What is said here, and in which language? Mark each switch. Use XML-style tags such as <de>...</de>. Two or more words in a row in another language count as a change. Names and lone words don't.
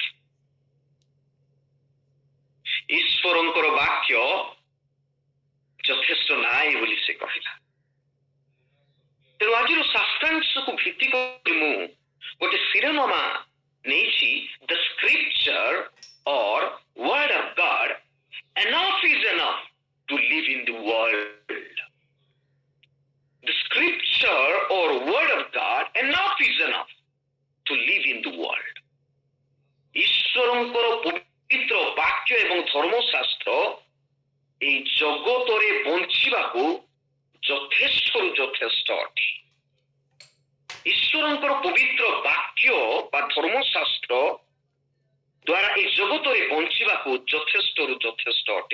<or>ଈଶ୍ୱରଙ୍କର ବାକ୍ୟ ଯଥେଷ୍ଟ ନାହିଁ ବୋଲି ସେ କହିଲା। ତେଣୁ ଆଜିର ଶାସ୍ତ୍ରାଂଶକୁ ଭିତ୍ତି କରି ମୁଁ ଗୋଟେ ଶିରୋନାମା ନେଇଛି,</or> <en>the scripture or word of God, enough is enough to live in the world. The scripture or word of God, enough is enough to live in the world.</en> <or>ଈଶ୍ୱରଙ୍କର ପବିତ୍ର ବାକ୍ୟ ଏବଂ ଧର୍ମଶାସ୍ତ୍ର ଏହି ଜଗତରେ ବଞ୍ଚିବାକୁ ଯଥେଷ୍ଟରୁ ଯଥେଷ୍ଟ ଅଟେ। ଈଶ୍ୱରଙ୍କର ପବିତ୍ର ବାକ୍ୟ ବା ଧର୍ମଶାସ୍ତ୍ର ଦ୍ୱାରା ଏହି ଜଗତରେ ବଞ୍ଚିବାକୁ ଯଥେଷ୍ଟରୁ ଯଥେଷ୍ଟ ଅଟେ।</or>